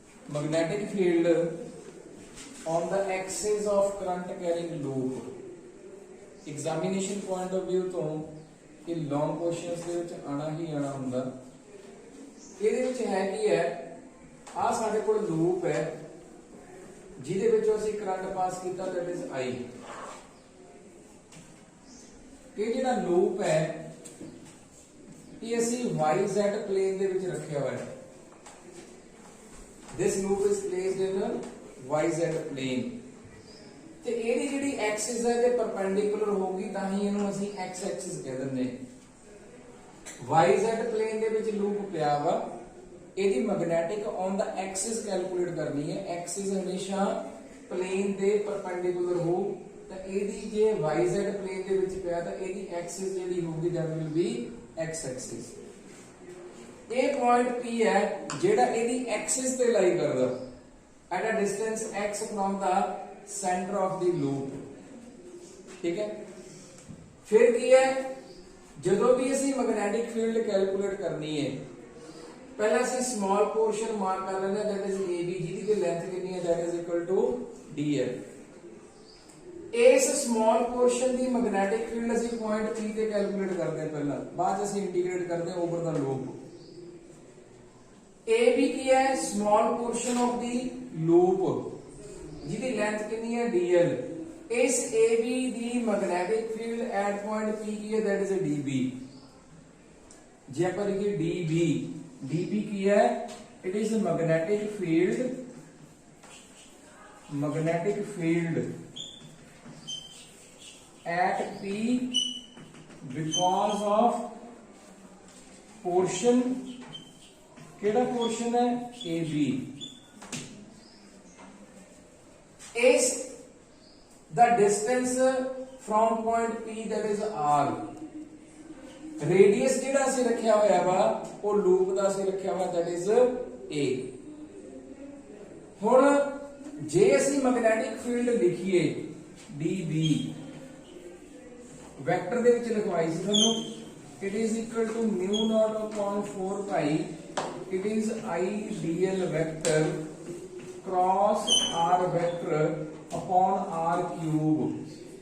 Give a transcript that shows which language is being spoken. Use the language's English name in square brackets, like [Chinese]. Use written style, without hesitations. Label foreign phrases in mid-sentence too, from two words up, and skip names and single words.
[English] magnetic field on the axis of current carrying loop. Examination point of view [Hindi] तो ये [English] long questions [Punjabi] ਦੇ ਵਿੱਚ ਆਣਾ ਹੀ ਆਣਾ ਹੁੰਦਾ। ਇਹਦੇ ਵਿੱਚ ਹੈ ਕੀ ਹੈ, ਆ ਸਾਡੇ ਕੋਲ ਲੂਪ ਹੈ ਜਿਹਦੇ ਵਿੱਚੋਂ ਅਸੀਂ [English] current pass [Punjabi] ਕੀਤਾ, [English] that is I। [Punjabi] ਇਹ ਜਿਹੜਾ ਲੂਪ ਹੈ ਇਹ ਅਸੀਂ [English] YZ plane [Punjabi] ਦੇ ਵਿੱਚ ਰੱਖਿਆ ਹੋਇਆ ਹੈ। [English] This loop is placed in YZ plane [Punjabi] ਤੇ ਇਹਦੀ ਜਿਹੜੀ ਐਕਸਿਸ ਹੈ ਤੇ ਪਰਪੈਂਡੀਕੂਲਰ ਹੋਊਗੀ ਤਾਂ ਹੀ ਇਹਨੂੰ ਅਸੀਂ [English] x axis [Punjabi] ਕਹਿ ਦਿੰਦੇ ਹਾਂ। [English] YZ plane [Punjabi] ਦੇ ਵਿੱਚ ਲੂਪ ਪਿਆ ਵਾ, ਇਹਦੀ [English] magnetic on the axis [Punjabi] ਕੈਲਕੂਲੇਟ ਕਰਨੀ ਹੈ। ਐਕਸਿਸ ਹਮੇਸ਼ਾ ਪਲੇਨ ਦੇ ਪਰਪੈਂਡੀਕੂਲਰ ਹੋ ਤਾਂ ਇਹਦੀ ਜੇ [English] YZ plane [Punjabi] ਦੇ ਵਿੱਚ ਪਿਆ ਤਾਂ ਇਹਦੀ ਐਕਸਿਸ ਜਿਹੜੀ ਹੋਊਗੀ [English] that will be x axis. [Punjabi] ਇਹ [English] point P [Punjabi] ਹੈ ਜਿਹੜਾ ਇਹਦੀ ਐਕਸਿਸ ਤੇ ਲਾਈ ਕਰਦਾ [English] at a distance x from the center of the loop। [Punjabi] ਠੀਕ ਹੈ, ਫਿਰ ਕੀ ਹੈ, ਜਦੋਂ ਵੀ ਅਸੀਂ [English] magnetic field calculate [Punjabi] ਕਰਨੀ ਹੈ ਪਹਿਲਾਂ ਅਸੀਂ [English] small portion mark [Punjabi] ਕਰ ਲੈਂਦੇ ਹਾਂ, [English] that is AB, [Punjabi] ਜਿਹਦੀ ਕਿ ਲੈਂਥ ਕਿੰਨੀ ਹੈ, [English] that is equal to dl। [Punjabi] ਇਸ [English] small portion [Punjabi] ਦੀ [English] magnetic field [Punjabi] ਅਸੀਂ [English] point P [Punjabi] ਤੇ ਕੈਲਕੂਲੇਟ ਕਰਦੇ ਹਾਂ ਪਹਿਲਾਂ, ਬਾਅਦ ਅਸੀਂ ਇੰਟੀਗ੍ਰੇਟ ਕਰਦੇ ਹਾਂ [English] over the loop. [Punjabi] AB ਕੀ ਹੈ, [English] small portion of the loop [Punjabi] ਜਿਹਦੀ ਲੈਂਥ ਕਿੰਨੀ ਹੈ, dl। ਇਸ AB ਦੀ [English] magnetic field at point P [Punjabi] ਕੀ ਹੈ, [English] that is a dB। [Punjabi] ਜੇ ਆਪਾਂ ਲਿਖੀਏ dB ਕੀ ਹੈ, [English] it is a magnetic field at P because of portion, [Punjabi] ਕਿਹੜਾ portion है, [English] AB। is the distance from point P, that is R। [Punjabi] radius ਜਿਹੜਾ ਅਸੀਂ ਰੱਖਿਆ ਹੋਇਆ ਵਾ ਉਹ ਲੂਪ ਦਾ ਅਸੀਂ ਰੱਖਿਆ ਹੋਇਆ, [English] that is A। [Punjabi] ਹੁਣ ਜੇ ਅਸੀਂ [English] magnetic field [Punjabi] ਲਿਖੀਏ dB, ਵੈਕਟਰ ਦੇ ਵਿੱਚ ਲਿਖਵਾਈ ਸੀ ਤੁਹਾਨੂੰ, [English] it is equal to mu naught upon 4 pi, it is I dl vector cross R vector upon R cube।